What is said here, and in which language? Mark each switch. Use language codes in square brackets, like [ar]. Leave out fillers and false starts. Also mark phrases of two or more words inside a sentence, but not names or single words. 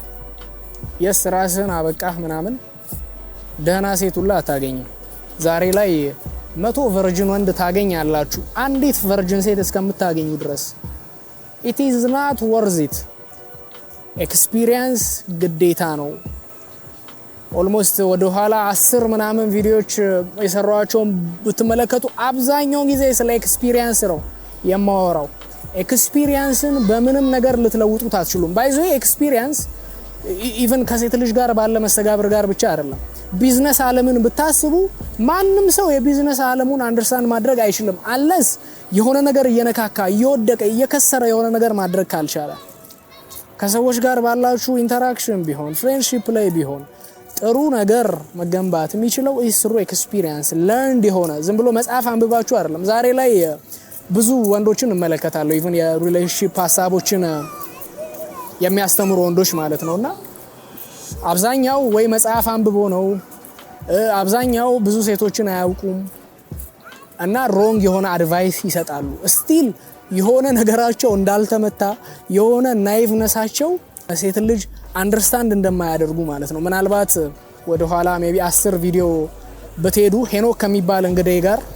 [am] ራስህን አበቃህ ምናምን ደህና ሴት ሁላ አታገኝም። ዛሬ ላይ 100 ቨርጂን ወንድ ታገኛላችሁ አንዲት ቨርጂን ሴት እስከምታገኙ ድረስ [en] it is not worth it. [am] ኤክስፒሪየንስ ግዴታ ነው። ኦልሞስት ወደ ኋላ 10 ምናምን ቪዲዮዎች የሰራኋቸው ብትመለከቱ አብዛኛው ጊዜ ስለ ኤክስፒሪየንስ ነው የማወራው። ኤክስፒሪየንስን በምንም ነገር ልትለውጡት አትችሉም። ባይዞ [en] experience even [am] ከሴት ልጅ ጋር ባለ መስተጋብር ጋር ብቻ አይደለም። ቢዝነስ ዓለምን ብታስቡ ማንም ሰው የቢዝነስ ዓለሙን አንደርስታንድ ማድረግ አይችልም unless የሆነ ነገር እየነካካ እየወደቀ እየከሰረ የሆነ ነገር ማድረግ ካልቻለ። ከሰዎች ጋር ባላችሁ ኢንተራክሽን ቢሆን ፍሬንድሺፕ ላይ ቢሆን ጥሩ ነገር መገንባት የሚችለው [en] through experience learned [am] የሆነ ዝም ብሎ መጽሐፍ አንብባችሁ አይደለም። ዛሬ ላይ ብዙ ወንዶችን እመለከታለሁ ኢቭን የሪሌሽንሺፕ ሐሳቦችን የሚያስተምሩ ወንዶች ማለት ነውና አብዛኛው ወይ መጽሐፍ አንብቦ ነው አብዛኛው ብዙ ሴቶችን አያውቁም እና ሮንግ የሆነ አድቫይስ ይሰጣሉ። ስቲል የሆነ ነገራቸው እንዳልተመታ የሆነ ናይቭነሳቸው ሴት ልጅ አንደርስታንድ እንደማያደርጉ ማለት ነው። ምናልባት ወደ ኋላ ሜቢ 10 ቪዲዮ በተሄዱ ሄኖክ ከሚባል እንግዳይ ጋር